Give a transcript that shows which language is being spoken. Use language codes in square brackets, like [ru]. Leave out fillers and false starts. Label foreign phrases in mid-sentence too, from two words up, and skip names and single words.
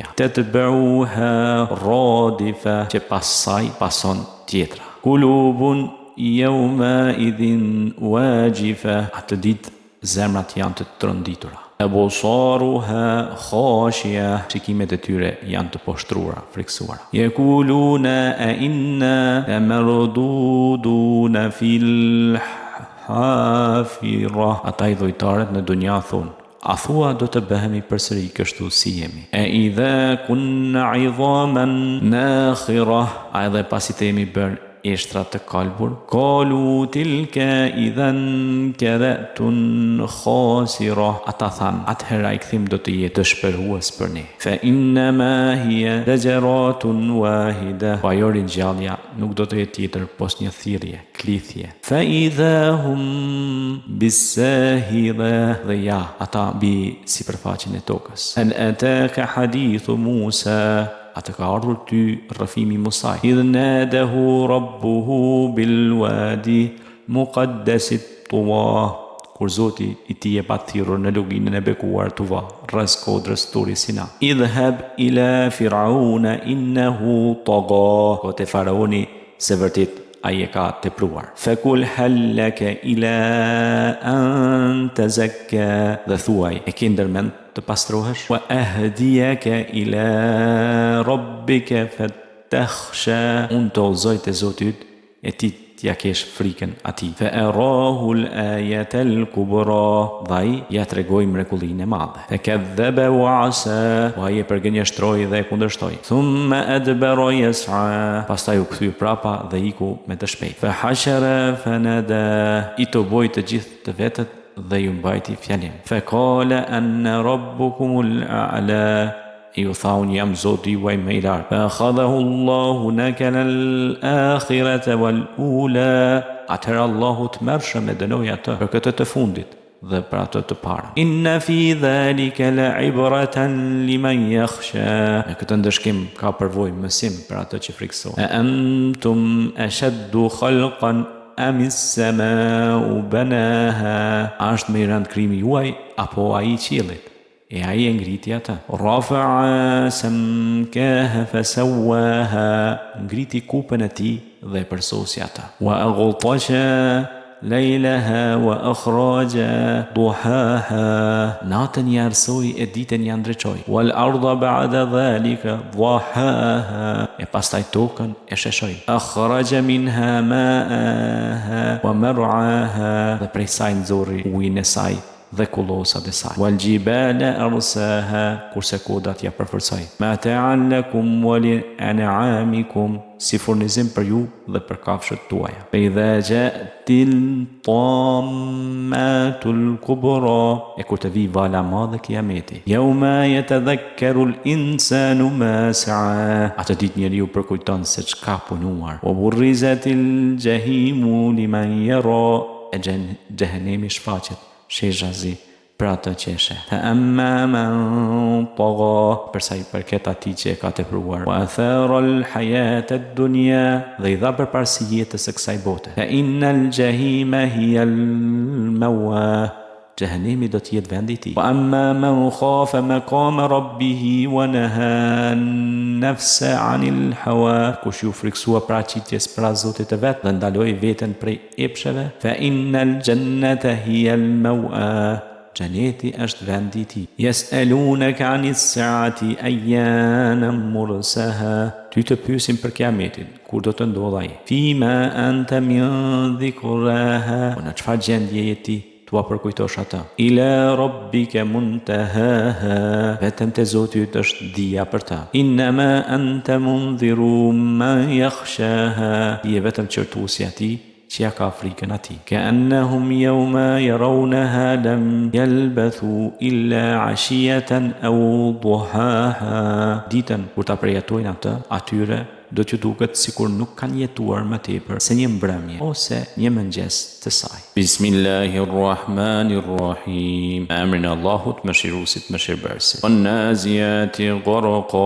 [ar] تتبعها الرادفة. [sq] Që pas saj pason tjetra. [ar] قلوب يومئذ واجفة. [sq] Atë ditë zemrat janë të tronditura. [ar] أبصارها خاشعة. [sq] Shikimet e tyre janë të poshtruara, friksuara. [ar] يقولون أإنا لمردودون في الحافرة. [sq] Ata i dhujtarët në dunja thonë: a thua do të bëhemi përsëri kështu si jemi? [ar] أإذا كنا عظاما نخرة. [sq] A edhe pasi të jemi bërë eshtra të kalbur? [ar] قالوا تلك إذا كرة خاسرة. [sq] Ata thanë: atëhera i kthim do të jetë dëshpërues për ne. [ar] فإنما هي زجرة واحدة. [sq] Pa jo ringjallja nuk do të jetë tjetër pos një thirrje, klithje. [ar] فإذا هم بالساهرة. [sq] Dhe ja, ata mbi sipërfaqen e tokës. [ar] هل أتاك حديث موسى. [sq] Atë ka ardhur ty rrëfimi Musaj. [ar] إذ ناداه ربه بالواد المقدس طوى. [sq] Kur Zoti i tij e pa thirrur në luginën e bekuar Tuva, rreth kodrës Turi Sina. [ar] اذهب إلى فرعون إنه طغى. [sq] Ko te faraoni se vërtet ai e ka tepruar. [ar] فقل هلك إلى أن تزكى. [sq] Dhe thuaj, e ke ndërmend të pastrohesh? [ar] وأهديك إلى ربك فتخشى. [sq] Unë të udhëzoj te Zoti yt e ti t'ja kesh frikën atij. [ar] فأراه الآية الكبرى. [sq] Ai ja tregoi mrekullinë e madhe. [ar] فكذب وعصى. [sq] Ai e përgënjeshtroi dhe e kundërshtoi. [ar] ثم أدبر يسعى. [sq] Pastaj u kthye prapa dhe iku me të shpejtë. [ar] فحشر فنادى. [sq] I të boi të gjithë të vetët dhe ju mbajti fjalim. [ar] فقال أنا ربكم الأعلى. [sq] Ju tha, unë jam Zoti juaj më i lartë. [ar] فأخذه الله نكال الآخرة والأولى. [sq] Atëherë Allahu të mërshëm e dënoi atë për këtë të fundit dhe për atë të parën. [ar] إن في ذلك لعبرة لمن يخشى. [sq] Në këtë ndëshkim ka përvojë mësim për atë që friksohet. [ar] أأنتم أشد خلقا أم السماء بناها. [sq] Është më i rëndë krimi juaj apo ai qiellit? E ai e ngriti atë. [ar] رفع سمكها فسواها. [sq] Ngriti kupën e tij dhe përsosi atë. [ar] وأغطش ليلها وأخرج ضحاها. [sq] Natën i arsoi e ditën i ndriçoi. [ar] والأرض بعد ذلك دحاها. [sq] E pastaj tokën e sheshoi. [ar] أخرج منها ماءها ومرعاها. [sq] Dhe prej saj nxorri ujin e saj dhe kullosat e saj. [ar] والجبال أرساها. [sq] Kurse kodat ja përforcoi. [ar] متاعا لكم ولأنعامكم. [sq] Si furnizim për ju dhe për kafshët tuaja. [ar] فإذا جاءت الطامة الكبرى. [sq] E kur të vi vala madhe kiameti. [ar] يوم يتذكر الإنسان ما سعى. [sq] Atë ditë njeriu përkujton se çka punuar. [ar] وبرزت الجحيم لمن يرى. [sq] E xhenemi shfaqet shezhazi për atë që e sheh. [ar] فأما من طغى. [sq] Përsa i përket atij që e ka tepruar. [ar] وآثر الحياة الدنيا. [sq] Dhe i dha përparësi jetës së kësaj bote. [ar] فإن الجحيم هي المأوى. [sq] Jahannemi do të jetë vendi i tij. [ar] وأما من خاف مقام ربه ونهى النفس عن الهوى. [sq] Kush ju friksua paraqitjes para Zotit të vet dhe ndaloi veten prej epsheve. [ar] فإن الجنة هي المأوى. [sq] xheneti është vendi i tij. [ar] يسألونك عن الساعة أيان مرساها. [sq] Ty të pyesin për kiametin, kur do të ndodhë ai. [ar] فيم أنت من ذكراها. [sq] Në çfarë gjendje je ti? Tua përkujtosh ata. [ar] إلى ربك منتهاها. [sq] Vetëm te Zoti yt është dia për ta. [ar] إنما أنت منذر من يخشاها. [sq] Je vetëm qërtuesi atij që ja ka frikën atij. [ar] كأنهم يوم يرونها لم يلبثوا إلا عشية أو ضحاها. [sq] Ditën kur ta përjetojnë atë, atyre do t'ju duket sikur nuk kanë jetuar më tepër se një mbrëmje ose një mëngjes të saj. [ar] بسم الله الرحمن الرحيم. [sq] Emrin e Allahut, mëshiruesit, mëshirbërësit. [ar] والنازعات غرقا.